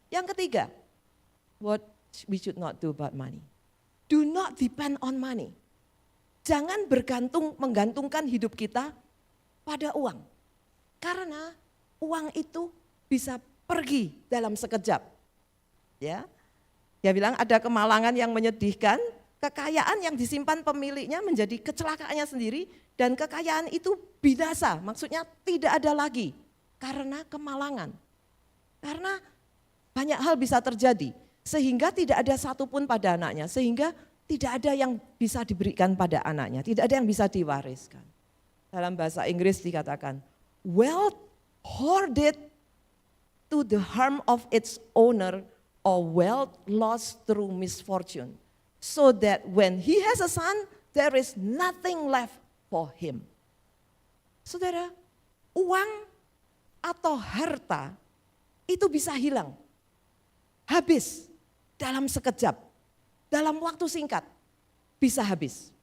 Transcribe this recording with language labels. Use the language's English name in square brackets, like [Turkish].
[Indonesian] Yang ketiga, [English] what we should not do about money. Do not depend on money. [Indonesian] Jangan menggantungkan hidup kita pada uang. Karena uang itu bisa pergi dalam sekejap. Ya, dia bilang ada kemalangan yang menyedihkan, kekayaan yang disimpan pemiliknya menjadi kecelakaannya sendiri, dan kekayaan itu binasa, maksudnya tidak ada lagi karena kemalangan. Karena banyak hal bisa terjadi, sehingga tidak ada satupun pada anaknya, sehingga tidak ada yang bisa diberikan pada anaknya, tidak ada yang bisa diwariskan. Dalam bahasa Inggris dikatakan, [English] wealth hoarded to the harm of its owner, or wealth lost through misfortune, so that when he has a son, there is nothing left for him. [Indonesian] Saudara, uang atau harta itu bisa hilang, habis dalam sekejap, dalam waktu singkat bisa habis.